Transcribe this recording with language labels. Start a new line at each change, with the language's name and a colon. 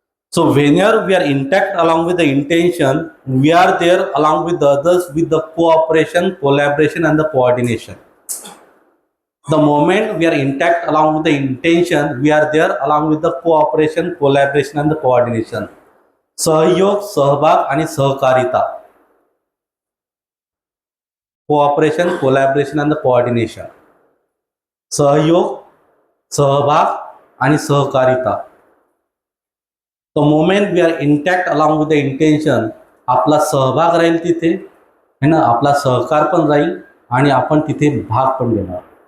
English: So whenever we are intact along with the intention, we are there along with the others with the cooperation, collaboration and the coordination. The moment we are intact along with the intention, we are there along with the cooperation, collaboration and the coordination.
Marathi: सहयोग, सहभाग आणि सहकारिता.
English: Cooperation, collaboration and the coordination.
Marathi: सहयोग, सहभाग आणि सहकारिता.
English: The moment we are intact along with the intention,
Marathi: आपला सहभाग राहील तिथे है ना, आपला सहकार पण राहील आणि आपण तिथे भाग पण घेणार.